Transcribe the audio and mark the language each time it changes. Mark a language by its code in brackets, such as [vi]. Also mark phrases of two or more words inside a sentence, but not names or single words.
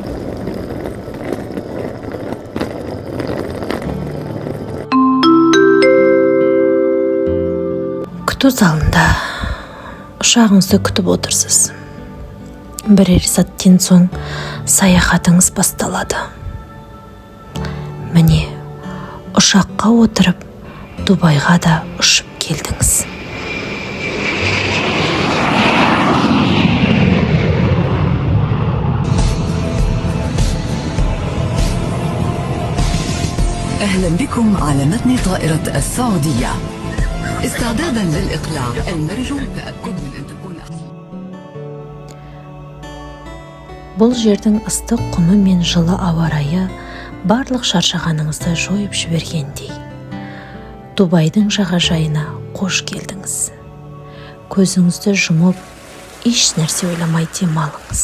[kk] Күту залында ұшағыңызды күтіп отырсыз. Бірер сәттен соң саяхатыңыз басталады. Міне, ұшаққа отырып, Дубайға да ұшып келдіңіз. [ar] أهلا بكم على متن طائرة السعودية. استعدادا للإقلاع، نرجو التأكد من أن تكون. [kk] Бұл жердің ыстық құмы мен жылы ауа райы барлық шаршағаныңызды жойып жібергендей. Дубайдың жағажайына қош келдіңіз. Көзіңізді жұмып, еш нәрсе ойламай демалыңыз.